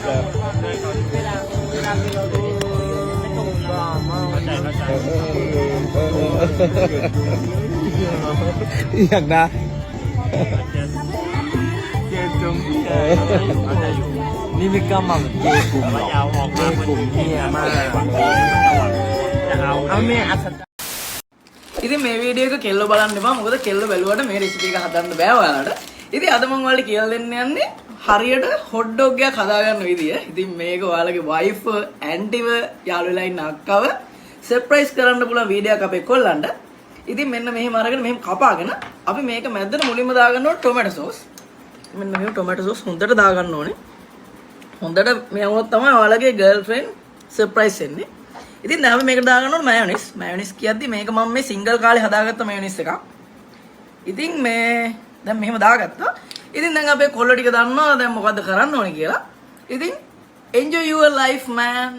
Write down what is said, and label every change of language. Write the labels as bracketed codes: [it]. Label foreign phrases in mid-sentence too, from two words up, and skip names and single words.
[si] อย่างนะนี่ไม่กล้ามาเกย์กลุ่มเฮียมากเอาแม่อัศจรรย์ ඉතින් මේ වීඩියෝ එක කෙල්ල බලන්න එපා. මොකද කෙල්ල බැලුවට මේ රෙසිපි එක හදන්න බෑ ඔයාලට. ඉතින් අද මම ඔයාලට කියලා දෙන්න යන්නේ හරියට [en] hot dog [si] එකක් හදාගන්න විදිය. ඉතින් මේක ඔයාලගේ වයිෆ් ඇන්ටිව යාළු වෙලා ඉන්න අක්කව සර්ප්‍රයිස් කරන්න පුළුවන් වීඩියෝ එකක් අපේ කොල්ලන්ට. ඉතින් මෙන්න මෙහෙම අරගෙන මෙහෙම කපාගෙන අපි මේක මැද්දට මුලින්ම දාගන්න ඕනේ [en] tomato sauce. [si] මෙන්න මෙහෙම [en] tomato sauce [si] හොඳට දාගන්න ඕනේ. හොඳට මෙවුනොත් තමයි ඔයාලගේ ගර්ල්ෆ්‍රෙන්ඩ් සර්ප්‍රයිස් වෙන්නේ. ඉතින් දැන් අපි මේකට දාගන්න ඕනේ මයොනිස්. මයොනිස් කියද්දි මේක මම මේ සිංගල් කාලේ හදාගත්ත මයොනිස් එකක්. ඉතින් මේ දැන් මෙහෙම දාගත්තා. ඉතින් දැන් අපේ කොල්ල ටික දන්නවා දැන් මොකද්ද කරන්න ඕනේ කියලා. ඉතින් [en] enjoy your life man.